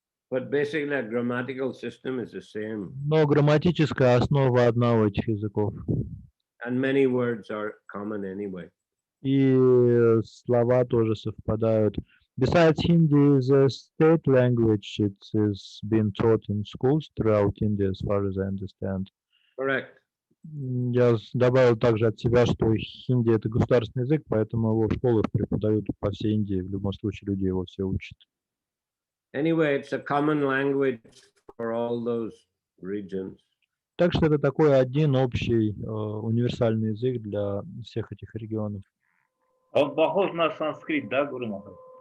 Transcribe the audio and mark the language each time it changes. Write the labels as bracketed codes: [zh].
[en] But basically, the grammatical system is the same. [ru] Но грамматическая основа одна у этих языков. [en] And many words are common anyway. [ru] И слова тоже совпадают. [en] Besides, Hindi is a state language. It is being taught in schools throughout India, as far as I understand. Correct. [ru] Я добавил также от себя, что хинди это государственный язык, поэтому его в школах преподают по всей Индии. В любом случае люди его все учат. [en] Anyway, it's a common language for all those regions. [ru] Так что это такой один общий универсальный язык для всех этих регионов. Он похож на санскрит, да, Гуру Махарадж?